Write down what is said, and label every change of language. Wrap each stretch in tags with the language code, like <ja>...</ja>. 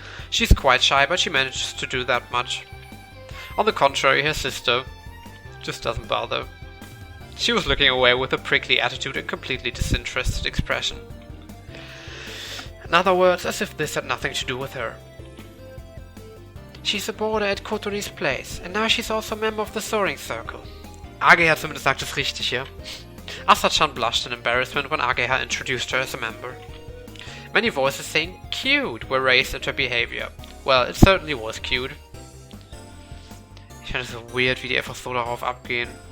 <en>She's quite shy, but she manages to do that much. On the contrary, her sister just doesn't bother. She was looking away with a prickly attitude and completely disinterested expression. In other words, as if this had nothing to do with her. She's a boarder at Kotori's place, and now she's also a member of the Soaring Circle.</en> <de>Ageha zumindest sagt es richtig, ja?</de> <en>Asa-chan blushed in embarrassment when Ageha introduced her as a member. Many voices saying cute were raised at her behavior. Well, it certainly was cute.</en> <de>Ich finde es so weird, wie die einfach so darauf abgehen.</de>